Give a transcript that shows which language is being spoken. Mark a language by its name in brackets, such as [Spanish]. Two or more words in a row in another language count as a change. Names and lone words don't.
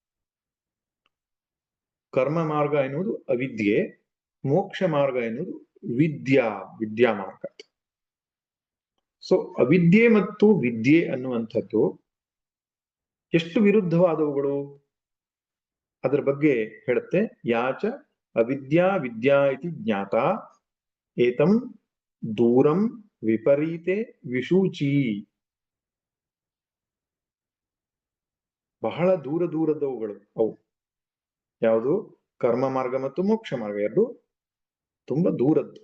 [Kannada] ಕರ್ಮ ಮಾರ್ಗ ಎನ್ನುವುದು ಅವಿದ್ಯೆ, ಮೋಕ್ಷ ಮಾರ್ಗ ಎನ್ನುವುದು ವಿದ್ಯಾ ಮಾರ್ಗ. ಸೊ ಅವಿದ್ಯೆ ಮತ್ತು ವಿದ್ಯೆ ಅನ್ನುವಂಥದ್ದು ಎಷ್ಟು ವಿರುದ್ಧವಾದವುಗಳು ಅದರ ಬಗ್ಗೆ ಹೇಳುತ್ತೆ. [Sanskrit] ಯಾಚ ಅವಿದ್ಯಾ ವಿದ್ಯಾ ಇತಿ ಜ್ಞಾತ ಏತಂ ದೂರಂ ವಿಪರೀತೆ ವಿಶೂಚಿ. [Kannada] ಬಹಳ ದೂರದವುಗಳು ಅವು. ಯಾವುದು? ಕರ್ಮ ಮಾರ್ಗ ಮತ್ತು ಮೋಕ್ಷ ಮಾರ್ಗ ಎರಡು ತುಂಬಾ ದೂರದ್ದು.